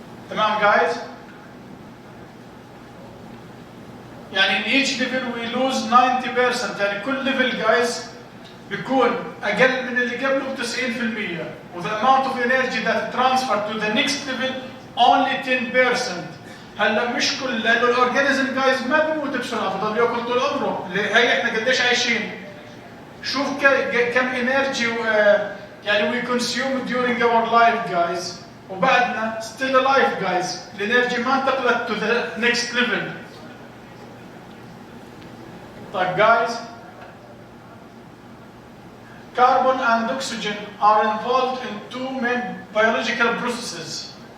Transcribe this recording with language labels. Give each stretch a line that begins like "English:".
English: تمام guys؟ يعني in each level we lose 90%.
Arabic: يعني كل level guys بيكون أقل من اللي قبله ب 90%.
English: وthe amount of energy that transfer to the next level only 10%.
Arabic: هلا مش كل، لأنه الأورجانيزم جايز ما بيموت بسرعة، بضل ياكل طول عمره. هي احنا قديش عايشين؟ شوف كم انرجي يعني we consume during our life guys، وبعدنا still alive guys. الانرجي ما انتقلت to the next level.
English: طيب guys، carbon and oxygen are involved in two main biological processes.